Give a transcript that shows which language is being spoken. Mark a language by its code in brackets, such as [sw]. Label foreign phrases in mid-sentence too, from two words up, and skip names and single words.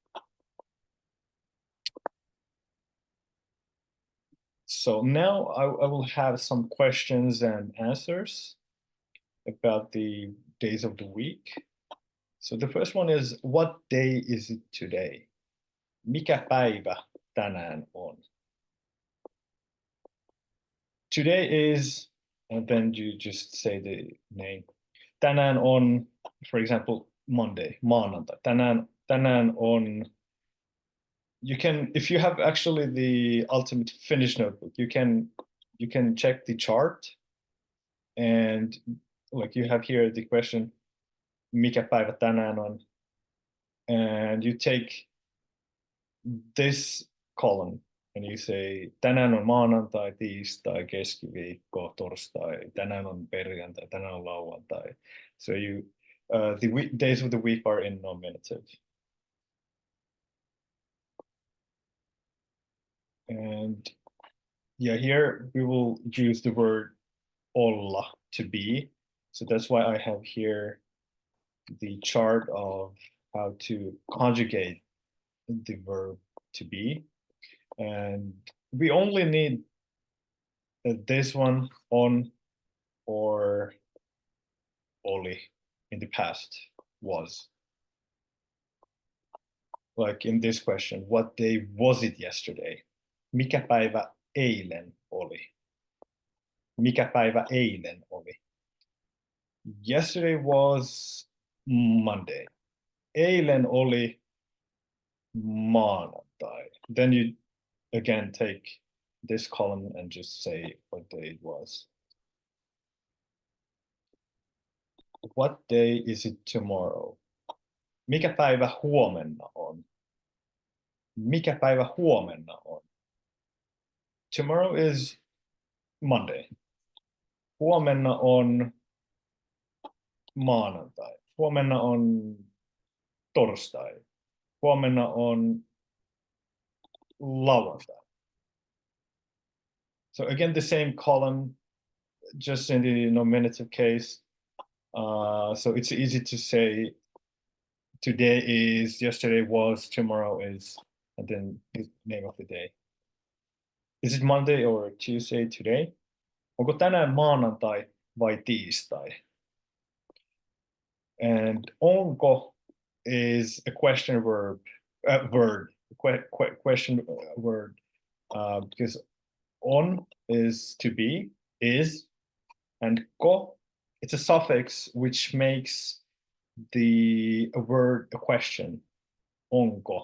[en] So now I will have some questions and answers about the days of the week. So the first one is, what day is it today? [fi] Mikä päivä tänään on? [en] Today is, and then you just say the name. [fi] Tänään on, [en] for example, Monday, [fi] maanantai. Tänään on, [en] you can, if you have actually the ultimate Finnish notebook, you can check the chart, and like you have here the question, [fi] mikä päivä tänään on, [en] and you take this column and you say [fi] tänään on maanantai, tiistai, keskiviikko, torstai, tänään on perjantai, tänään on lauantai. [en] So you the days of the week are in nominative. And yeah, here we will use the word olla, to be. So that's why I have here the chart of how to conjugate the verb to be. And we only need this one, on or oli, in the past, was. Like in this question, what day was it yesterday? [fi] Mikä päivä eilen oli? Mikä päivä eilen oli? [en] Yesterday was Monday. [fi] Eilen oli maanantai. [en] Then you again take this column and just say what day it was. What day is it tomorrow? [fi] Mikä päivä huomenna on? Mikä päivä huomenna on? [en] Tomorrow is Monday. [fi] Huomenna on maanantai. Huomenna on torstai. Huomenna on lauantai. [en] So again, the same column, just in the nominative case. So it's easy to say today is, yesterday was, tomorrow is, and then the name of the day. Is it Monday or Tuesday today? [fi] Onko tänään maanantai vai tiistai? [en] And onko is a question verb, question word, because on is to be, is, and ko, it's a suffix which makes the word a question, onko.